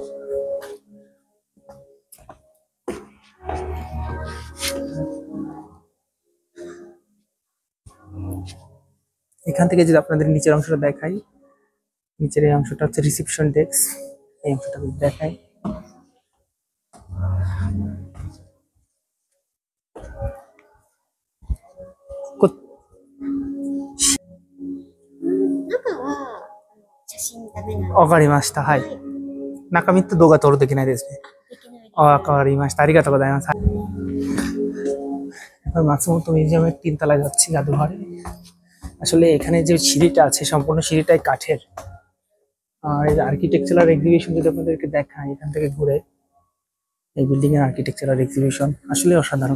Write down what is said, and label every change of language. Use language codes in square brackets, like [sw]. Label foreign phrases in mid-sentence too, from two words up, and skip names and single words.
[bn] এখান থেকে যদি আপনাদের নিচের অংশটা দেখাই, নিচের এই অংশটা হচ্ছে রিসেপশন ডেস্ক। এই অংশটা যদি দেখাই, কো- [ja] わかりました。はい。中身って動画撮るときないですね。わかりました。ありがとうございます。 [bn] はい。এখন মাতসুমোতো মিউজিয়ামের 3 তলায় যাচ্ছি, জাদুঘরে। আসলে এখানে যে সিঁড়িটা আছে সম্পূর্ণ সিঁড়িটাই কাঠের। আর এই আর্কিটেকচারাল এক্সিবিশন যদি আপনাদেরকে দেখাই এখান থেকে ঘুরে, এই বিল্ডিং এর আর্কিটেকচারাল এক্সিবিশন আসলে অসাধারণ।